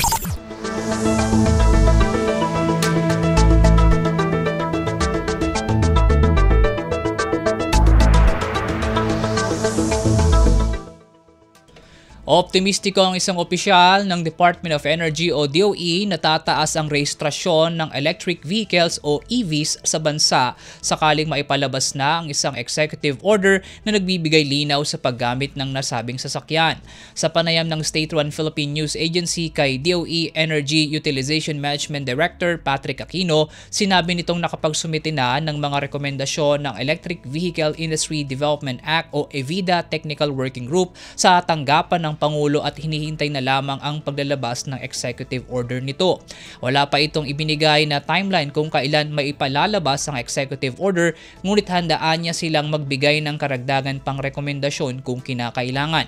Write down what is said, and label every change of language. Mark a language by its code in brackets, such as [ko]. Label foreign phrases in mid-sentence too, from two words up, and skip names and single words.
[tl] Optimistiko ang isang opisyal ng Department of Energy o DOE na tataas ang rehistrasyon ng [en] electric vehicles [tl] o EVs sa bansa sakaling maipalabas na ang isang [en] executive order [tl] na nagbibigay linaw sa paggamit ng nasabing sasakyan. Sa panayam ng state-run Philippine News Agency kay DOE Energy Utilization Management Director Patrick Aquino, sinabi nitong nakapagsumite na ng mga rekomendasyon ng Electric Vehicle Industry Development Act o EVIDA Technical Working Group sa tanggapan ng Pangulo at hinihintay na lamang ang paglalabas ng [en] executive order [tl] nito. Wala pa itong ibinigay na timeline kung kailan maipalalabas ang [en] executive order, [tl] ngunit handaan niya silang magbigay ng karagdagan pang rekomendasyon kung kinakailangan.